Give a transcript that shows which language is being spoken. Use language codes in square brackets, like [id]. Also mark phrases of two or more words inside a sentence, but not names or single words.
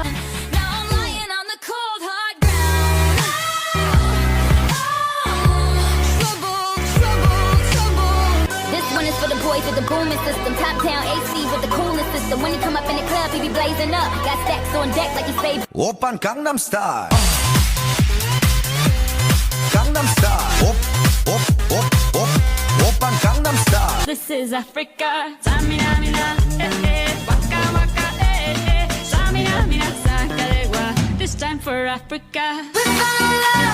[en] Now I'm lying on the cold hard ground. Trouble, trouble, trouble. This one is for the boys with the booming system. Top down AC with the coolest system. When he come up in the club, he be blazing up. Got stacks on deck like he's favorite. [ko] 오빤 강남스타일 강남스타일 오빤 강남스타일 [en] This is Africa. Samina, mina, waka, waka, Samina, mina, sakalegua. This time for Africa. We're gonna